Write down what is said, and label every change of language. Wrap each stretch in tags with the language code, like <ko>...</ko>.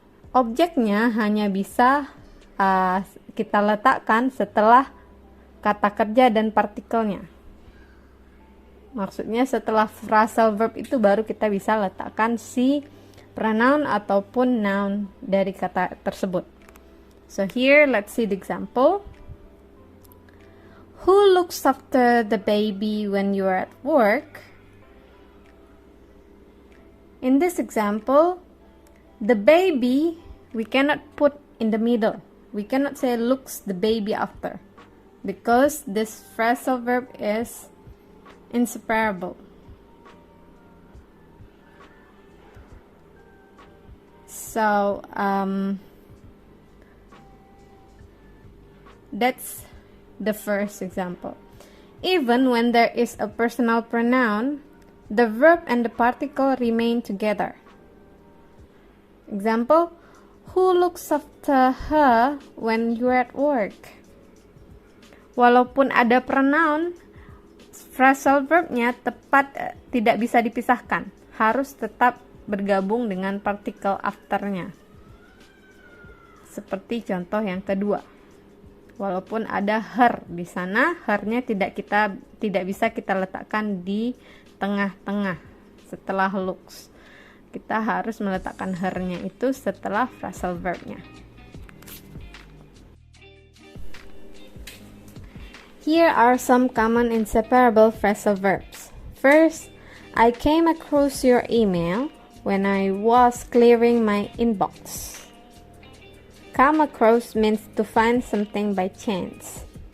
<id>Objeknya hanya bisa kita letakkan setelah kata kerja dan partikelnya. Maksudnya setelah phrasal verb itu baru kita bisa letakkan si pronoun ataupun noun dari kata tersebut.</id> <en>So here, let's see the example. Who looks after the baby when you are at work? In this example, the baby we cannot put in the middle. We cannot say looks the baby after, because this phrasal verb is inseparable. So, that's the first example. Even when there is a personal pronoun, the verb and the particle remain together. Example, who looks after her when you're at work?</en> <id>Walaupun ada pronoun, phrasal verbnya tepat tidak bisa dipisahkan. Harus tetap bergabung dengan partikel afternya. Seperti contoh yang kedua. Walaupun ada her di sana, her-nya tidak bisa kita letakkan di tengah-tengah setelah looks. Kita harus meletakkan her-nya itu setelah phrasal verb-nya.</id> <en>Here are some common inseparable phrasal verbs. First, I came across your email when I was clearing my inbox. Come across means to find something by chance.</en>